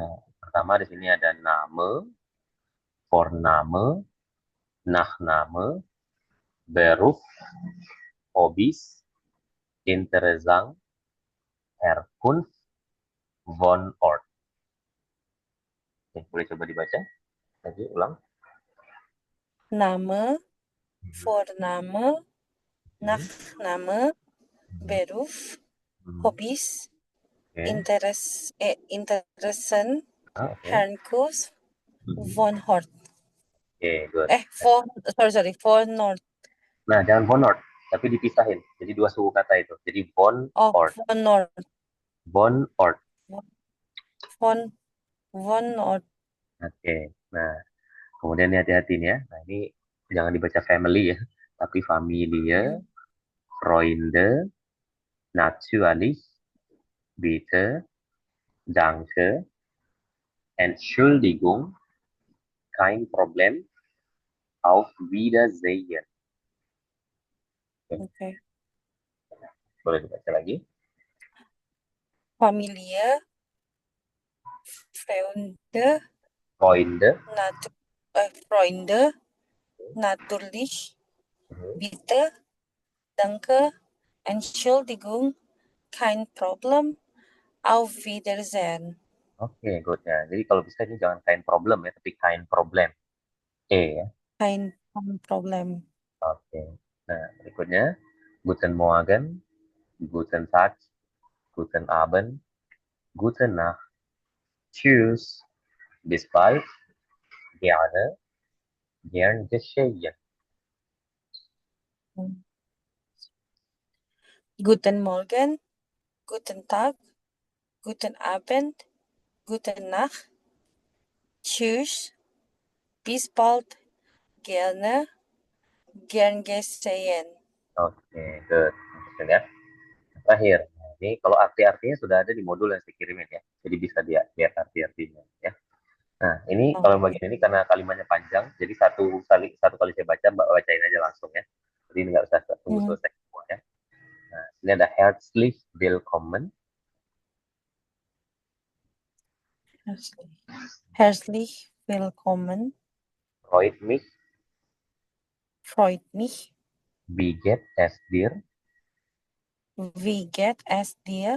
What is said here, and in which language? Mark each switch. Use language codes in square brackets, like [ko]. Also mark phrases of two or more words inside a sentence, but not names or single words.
[id] Nah, pertama di sini ada [de] Name, Vorname, Nachname, Beruf, Hobbys, Interessant, Herkunft, Wohnort. [id] Oke, boleh coba dibaca? Lagi ulang. [de] Name, Vorname, Hmm, Nachname, hmm, Beruf, hmm. Hobbys, [id] Oke. [de] Interessen, [id] Oke. [de] Herkunft, Hmm. Wohnort. [en] Oke, good. [de] Sorry, Wohnort. [id] Nah, jangan Wohnort, tapi dipisahin. Jadi dua suku kata itu. Jadi Oh, [de] Wohnort. Wohnort. Wohnort. Von, Wohnort. [id] Oke. Nah, kemudian ini hati-hati nih ya. Nah, ini jangan dibaca family ya, tapi [de] Familie, Freunde, Natürlich, Bitte, Danke, Entschuldigung, kein Problem, auf Wiedersehen. [id] Oke. Oke. Boleh dibaca lagi. [de] Familie, Freunde, Freunde. Freunde, natürlich, bitte, danke, Entschuldigung, kein Problem, auf Wiedersehen. [id] Oke, good ya. Jadi kalau bisa ini jangan [de] kein problem [id] ya, tapi [de] kein problem. [id] Ya. [de] Kein Problem. [id] Oke. Nah, berikutnya. [de] Guten Morgen, Guten Tag, Guten Abend, Gute Nacht, Tschüss, bis bald, gerne, gern geschehen. Guten Morgen, guten Tag, guten Abend, gute Nacht, tschüss, bis bald, gerne, gern geschehen. [id] Oke, good. Gitu ya. Terakhir, nah, ini kalau arti-artinya sudah ada di modul yang saya kirimin ya. Jadi bisa dia lihat arti-artinya ya. Nah, ini Oh, kalau bagian ini karena kalimatnya panjang, jadi satu kali saya baca, Mbak bacain aja langsung ya. Jadi ini nggak usah tunggu mhm. selesai semua ya. Nah, ini ada [de] herzlich willkommen, Herzlich willkommen, freut mich, freut mich, wie geht es dir, wie geht es dir,